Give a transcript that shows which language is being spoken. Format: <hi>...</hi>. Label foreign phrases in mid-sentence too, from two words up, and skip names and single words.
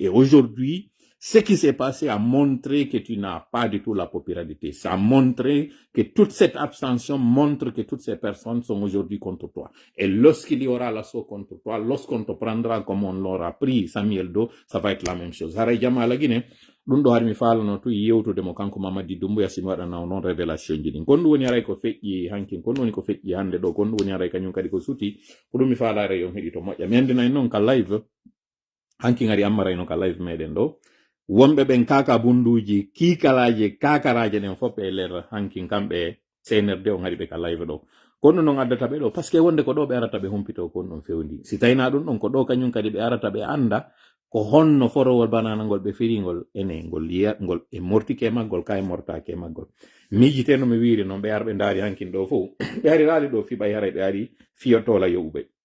<fr>Et aujourd'hui, ce qui s'est passé a montré que tu n'as pas du tout la popularité. Ça a montré que toute cette abstention montre que toutes ces personnes sont aujourd'hui contre toi. Et lorsqu'il y aura l'assaut contre toi, lorsqu'on te prendra comme on l'aura pris Samuel Do, ça va être la même chose.</fr> <ff>Haray jama la Guinée, ɗum ɗo harmi falano tu yewtude mo kanko Mamadi Doumbouya simi waɗana non révélation ji ɗin kon ɗum woni aray ko feƴƴi hankin kon woni ko feƴƴi hande ɗo kon ɗum woni aray kañum kadi ko suti ko ɗum mi falare yon heeɗi to moƴƴa mi andinayi noon ka live hankin ari ammarayno ka live meɗen ɗo wonɓe ɓen kaka bunduji kiikalaji kakaraje ɗen fof e ler hankin kamɓe CNRD on haɗi ɓe ka live ɗo kono noon addata ɓe ɗo</ff> <fr>par ce que</fr> <ff>wonde ko ɗo ɓe arata ɓe humpito kon ɗon fewndi si tawina ɗum ɗon ko ɗo kañum kadi ɓe arata ɓe anda ko honno forowol banana ngol ɓe firigol ene ngol e mortike maggol ka e mortake maggol miijiteno mi wiiri noon ɓe ar ɓe ndaari hankin ɗo fof ɓe ari raali ɗo fiɓay haray ɓe ari fiyotola yoɓuɓe</ff>